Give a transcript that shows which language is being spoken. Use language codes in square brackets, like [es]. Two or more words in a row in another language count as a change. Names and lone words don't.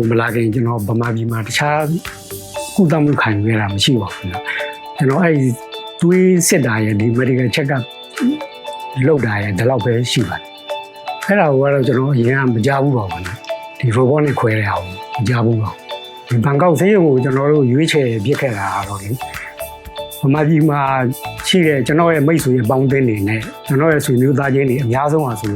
[my] မလာခင်ကျွန်တော်ဗမာပြည်မှာတခြားကုသမှုခံခဲ့တာမရှိပါဘူးကျွန်တော်အဲ့သွေးစစ်တာရဲ့ဒီ [en] medical check up [my] လုပ်တာရဲ့ဒီလောက်ပဲရှိပါတယ်အဲ့ဒါကိုကတော့ကျွန်တော်အရင်ကမကြားဘူးပါဘူးဒီ robot နဲ့ခွဲတဲ့အောင်မကြားဘူးပါ ဒီဘန်ကောက်ဆေးရုံကိုကျွန်တော်တို့ရွေးချယ်ပြစ်ခဲ့တာတော့လေဗမာပြည်မှာရှိတဲ့ကျွန်တော်ရဲ့မိတ်ဆွေရဲ့ပေါင်းသင်းတွေနဲ့ကျွန်တော်ရဲ့ဆွေမျိုးသားချင်းတွေအများဆုံးအောင်ဆိုလို့